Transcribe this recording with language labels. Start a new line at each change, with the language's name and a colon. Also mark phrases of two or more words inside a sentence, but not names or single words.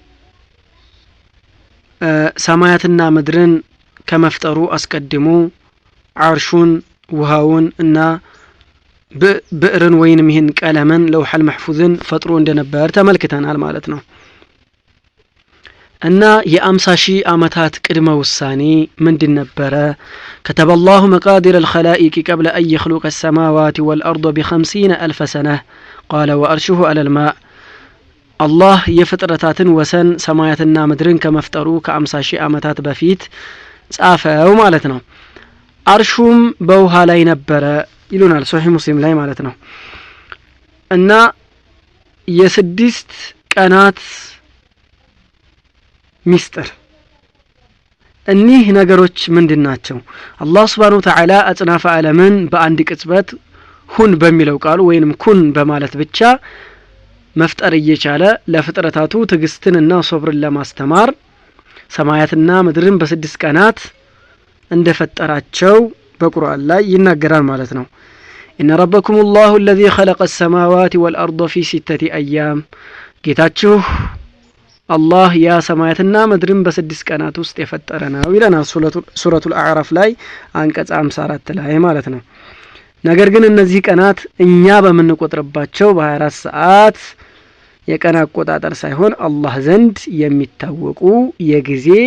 Amharic: ሰማያትና ምድርን ከመፍጠሩ አስቀድሞ አርሹን ውሃውን እና ብዕርን ወይንም ይህን ቀለምን ለውሐል መህፉዝን ፈጥሮ እንደነበር ተመልክተናል ማለት ነው። እና የ50,000 ዓመታት ቅድመ ውሳኔ ምንድን ነበረ?
Arabic: كتب الله مقادير الخلائق قبل أن يخلق السماوات والأرض ب50,000 سنة قال وأرشه على الماء الله
Amharic: የፍጥረታትን ወሰን ሰማያትና ምድርን ከመፍጠሩ ከ50,000 ዓመታት በፊት ጻፈው ማለት ነው። አርሹም በውሃ ላይ ነበረ ይሉናል ሶሒህ ሙስሊም ላይ ማለት ነው። እና የ6 ቀናት ሚስጥር እኒህ ነገሮች ምንድናቸው? አላህ
Arabic: سبحانه وتعالى
Amharic: አጽናፈ ዓለምን በአንድ ቅጽበት ሁን በሚለው ቃሉ ወይንም ኩን በማለት ብቻ መፍጠር እየቻለ ለፍጥረታቱ ትግስትንና ሶብርን ለማስተማር ሰማያትና ምድርን በ6 ቀናት እንደፈጠራቸው በቁርአን ላይ ይናገራል ማለት ነው። إن
Arabic: ربكم الله الذي خلق السماوات والأرض في 6 أيام
Amharic: ጌታችሁ አላህ ያ ሰማያትና ምድርን በ6 ቀናት ውስጥ የፈጠረ ነው ይለናል ሱረቱል አዕራፍ ላይ አንቀጽ 54 ላይ ማለት ነው። ነገር ግን እነዚህ ቀናት እኛ በመንቆጥርባቸው በ24 ሰዓት የቀን አቆጣጠር ሳይሆን አላህ ዘንድ የሚታወቁ የጊዜ